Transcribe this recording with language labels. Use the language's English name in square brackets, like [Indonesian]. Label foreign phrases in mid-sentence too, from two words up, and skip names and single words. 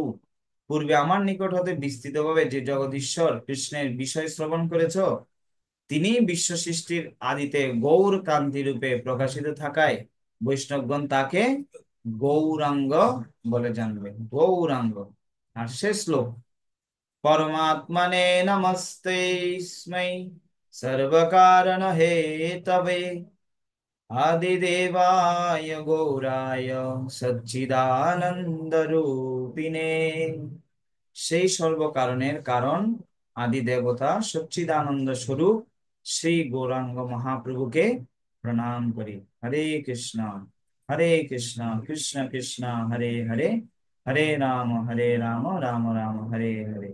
[Bangla] পূর্বে আমার নিকট হতে বিস্তৃতভাবে যে জগদীশ্বর কৃষ্ণের বিষয় শ্রবণ করেছ, তিনি বিশ্ব সৃষ্টির আদিতে গৌর কান্তি রূপে প্রকাশিত থাকায় বৈষ্ণবগণ তাকে গৌরাঙ্গ বলে জানবে। গৌরাঙ্গ। আর শেষ শ্লোক, [Sanskrit] परमात्मने नमस्तेस्मै सर्वकारण हेतवे आदिदेवाय गौराय सच्चिदानंद रूपिणे। [Bangla] সেই সর্বকারণের কারণ আদি দেবতা সচ্চিদানন্দ স্বরূপ শ্রী গৌরাঙ্গ মহাপ্রভুকে প্রণাম করি। [Sanskrit] হরে কৃষ্ণ কৃষ্ণ কৃষ্ণ হরে হরে, হরে রাম রাম রাম হরে হরে।